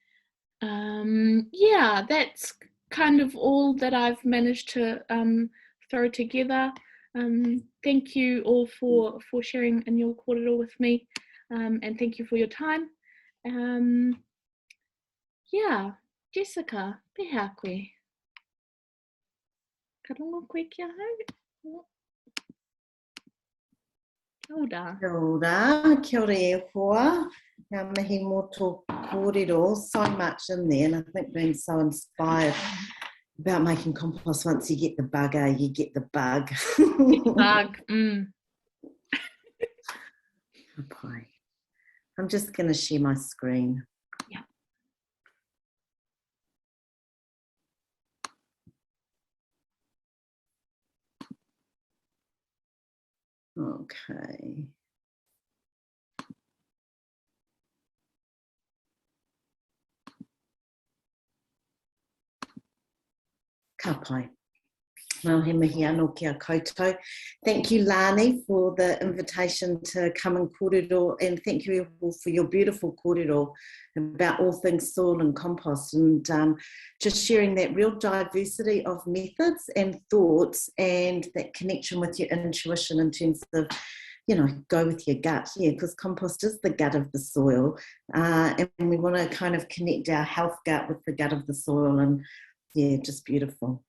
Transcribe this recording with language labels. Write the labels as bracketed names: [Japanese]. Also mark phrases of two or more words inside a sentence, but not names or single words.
[English] Yeah, that's kind of all that I've managed to throw together. Thank you all for sharing in your kōrero with me, and thank you for your time. Yeah, Jessica, [Māori] pehea koe. Ka rongo koe kia hau? Kia ora. Kia ora, kia ora e hoa. Ngā mihi mō tō kōrero, [English] so much in there, and I think being so inspired about making compost, once you get the bugger, you get the bug. Bug, Okay. I'm just going to share my screen. Yeah. Okay. [Māori] Ka pai. Ngā he mihi anō kia koutou. [English] Thank you, Lani, for the invitation to come and kōrero, and thank you all for your beautiful kōrero about all things soil and compost, and just sharing that real diversity of methods and thoughts, and that connection with your intuition in terms of, you know, go with your gut, yeah, because compost is the gut of the soil, and we want to kind of connect our health gut with the gut of the soil, and yeah, just beautiful.